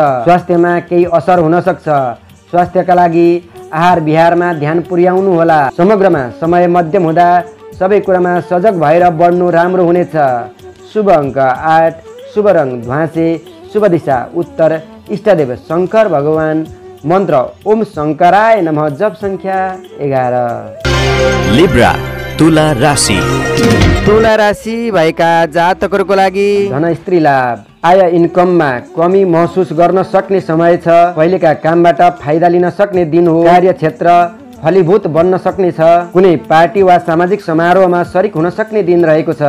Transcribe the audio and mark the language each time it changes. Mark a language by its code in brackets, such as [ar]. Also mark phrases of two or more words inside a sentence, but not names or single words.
[ne] स्वास्थ्यमा केही असर हुन सक्छ। स्वास्थ्यका लागि आहार विहारमा ध्यान पुर्याउनु होला। समग्रमा समय मध्यम हुँदा सबै कुरामा सजग भएर बढ्नु राम्रो हुनेछ। शुभ अङ्क 8, शुभ रङ ध्वाँसे, शुभ दिशा उत्तर, इष्टदेव शङ्कर भगवान मन्त्र [sa] ओम शङ्कराय नमः, [ne] जप संख्या 11। लिब्रा तुला राशि। तुला राशि भएका जातकहरूको लागि धन स्त्री लाभ। आय इन्कममा कमी महसुस गर्न सक्ने समय छ। पहिलेका कामबाट फाइदा लिन सक्ने दिन हो। कार्यक्षेत्र फलीभूत बन्न सक्ने छ। कुनै पार्टी वा सामाजिक समारोहमा सरिक हुन सक्ने दिन रहेको छ।